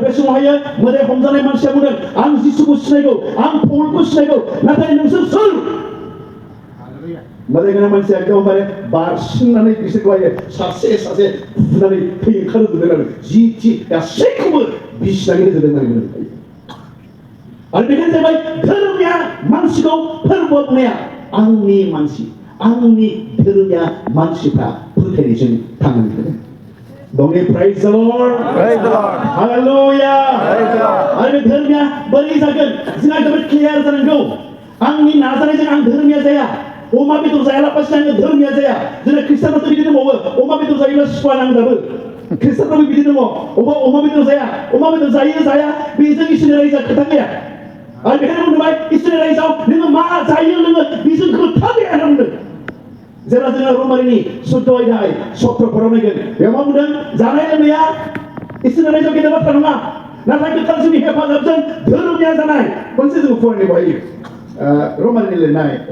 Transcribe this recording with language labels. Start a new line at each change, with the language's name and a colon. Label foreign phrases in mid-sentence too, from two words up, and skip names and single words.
Bodo: बे समावहाय मोदाय हमजानाय मानसिया बुंदों आं जिसुखौ सिनायगौ आं पौलखौ सिनायगौ नाथाय नोंसोर सोर मोदाय गोनां मानसिया एकदमबारे बारसिननानै बिसोरखौहाय सासे बुनानै थै ओंखारहोजोबदों आरो जि गासैखौबो बिसिनानै होजोबदों आरो बेखायनो जाबाय धोरोमिया मानसिखौ फोरबो बुंनाया आंनि मानसि आंनि धोरोमिया मानसिफ्रा फोथायनायजों थांनानै थादों
English: Don't praise the Lord. Praise the Lord Hallelujah. Praise the Lord
Bodo: आरो धोरोमिया बोरै जागोन जोंहा जोबोद क्लियार जानांगौ आंनि नाजानायजों आं धोरोमिया जाया अमा बेदर जायालाबासिनो आङो धोरोमिया जाया जोंना ख्रिस्टानाथ' बिदि दंबावो अमा बेदर जायोब्ला सुखुवा नाङो दाबो ख्रिस्टानाबो बिदि दङ अमा बेदर जाया अमा बेदर जायो जाया बेजों इसोरनि रायजोआ खोथा गैया आरो बेखायनो बुंबाय इसोरनि रायजोआव नोङो मा जायो नोङो बेजों खोथा गैया होनना बुंदों जेब्ला जोङो रमारिनि 14 अध्याय 17 फोराव नायगोन बेयाव मा बुंदों जानाय लोंनाया इसोरनि रायजोआव गेदेर बाथ्रा नङा नाथाय गोथार जिउनि हेफाजाबजों धोरोमिया जानाय मोनसे जोङो फरायनो हायो रमारिनि लिरनाय